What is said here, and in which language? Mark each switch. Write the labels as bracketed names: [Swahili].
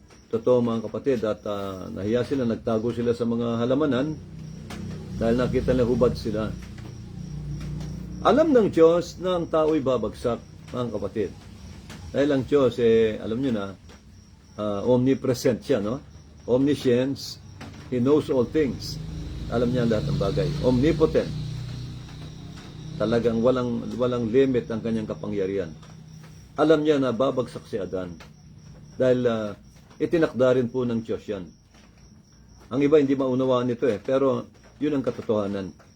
[Filipino] Totoo mga kapatid, at nahiya sila, nagtago sila sa mga halamanan dahil nakita nila hubad sila. Alam ng Diyos na ang tao'y babagsak, mga kapatid. Dahil ang Diyos, alam nyo na, omnipresent siya, no? [English] Omniscience, He knows all things. [Filipino] Alam niya lahat ng bagay. Omnipotent. Talagang walang limit ang kanyang kapangyarihan. Alam niya na babagsak si Adan. Dahil itinakda rin po ng Diyos yan. Ang iba hindi maunawaan nito pero yun ang katotohanan.